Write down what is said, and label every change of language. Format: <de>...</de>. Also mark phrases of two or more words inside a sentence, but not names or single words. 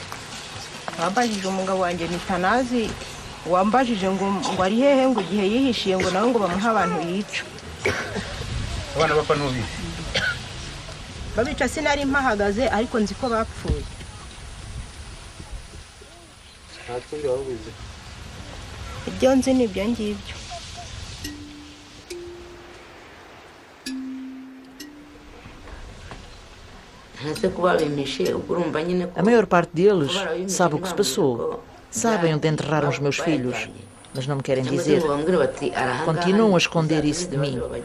<rw>wambajije umugabo wanjye ni Tanazi wambajije ngo ari hehe ngo igihe yihishiye ngo nawe ngo bamuha abantu yica abana bapfa n'ubi babica sinari mpahagaze ariko nzi ko bapfuye ntakundi wabuze ibyo nzi ni ibyo ngibyo</rw> <pt>A maior parte deles sabe o que se passou, sabem onde enterraram os meus filhos, mas não me querem dizer. Continuam a esconder isso de mim.</pt>